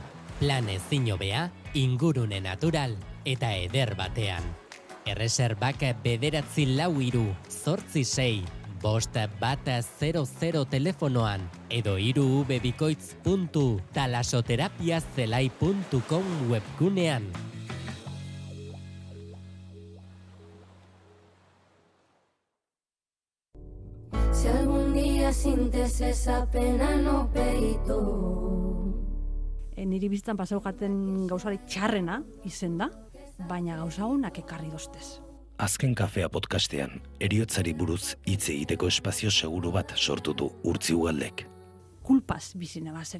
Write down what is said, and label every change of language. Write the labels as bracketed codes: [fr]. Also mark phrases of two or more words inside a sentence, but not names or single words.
[eu] Plan ezin hobea, ingurune natural eta eder batean. Erreserbak 948-846-500 telefonoan edo 3vbikoitz.talasoterapiazelai.com webgunean. [es] Si algún día sientes esa pena [gl] no peito. [eu] Niri bizitzan pasau jaten gauzarik txarrena izen da, baina gauza honak ekarri dostez. Azken kafea podcastean, heriotzari buruz hitz egiteko espazio seguru bat sortu du Urtzi Ugaldek. Kulpaz bizi nebazen.